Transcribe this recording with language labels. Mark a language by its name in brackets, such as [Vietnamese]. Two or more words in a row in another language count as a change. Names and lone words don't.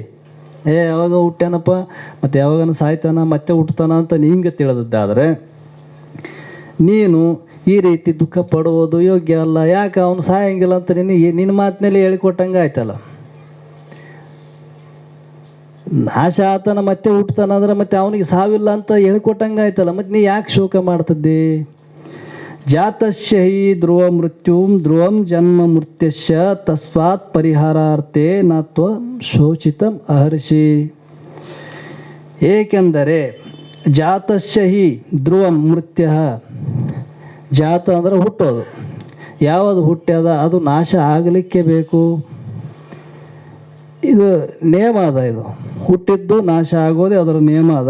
[Kannada] ಯಾವಾಗ ಹುಟ್ಟ್ಯಾನಪ್ಪ ಮತ್ತು ಯಾವಾಗನ ಸಾಯ್ತಾನ ಮತ್ತೆ ಹುಟ್ಟುತ್ತಾನ ಅಂತ ನೀ ಹಿಂಗೆ ತಿಳಿದಿದ್ದಾದರೆ ನೀನು ಈ ರೀತಿ ದುಃಖ ಪಡುವುದು ಯೋಗ್ಯ ಅಲ್ಲ. ಯಾಕೆ ಅವನು ಸಾಯಂಗಿಲ್ಲ ಅಂತ ನಿನ್ನ ಮಾತಿನಲ್ಲಿ ಹೇಳಿಕೊಟ್ಟಂಗೆ ಆಯ್ತಲ್ಲ. ನಾಶ ಆತನ ಮತ್ತೆ ಹುಟ್ಟತಾನ ಅಂದ್ರೆ ಮತ್ತೆ ಅವನಿಗೆ ಸಾವಿಲ್ಲ ಅಂತ ಹೇಳಿಕೊಟ್ಟಂಗೆ ಆಯ್ತಲ್ಲ. ಮತ್ತು ನೀ ಯಾಕೆ ಶೋಕ ಮಾಡ್ತಿದ್ದಿ? [Sanskrit] ಜಾತಸ್ಯ ಹಿ ಧ್ರುವ ಮೃತ್ಯುಂ ಧ್ರುವಂ ಜನ್ಮ ಮೃತ್ಯಸ್ಯ ತಸ್ಮಾತ್ ಪರಿಹಾರಾರ್ಥೇ ನ ತ್ವಂ ಶೋಚಿತಂ ಅಹರ್ಷಿ. [Kannada] ಏಕೆಂದರೆ [Sanskrit] ಜಾತಸ್ಯ ಹಿ ಧ್ರುವಂ ಮೃತ್ಯ, [Kannada] ಜಾತ ಅಂದರೆ ಹುಟ್ಟೋದು, ಯಾವುದು ಹುಟ್ಟ್ಯದ ಅದು ನಾಶ ಆಗಲಿಕ್ಕೆ ಬೇಕು. ಇದು ನೇಮ ಅದ, ಇದು ಹುಟ್ಟಿದ್ದು ನಾಶ ಆಗೋದೇ ಅದರ ನೇಮ ಅದ.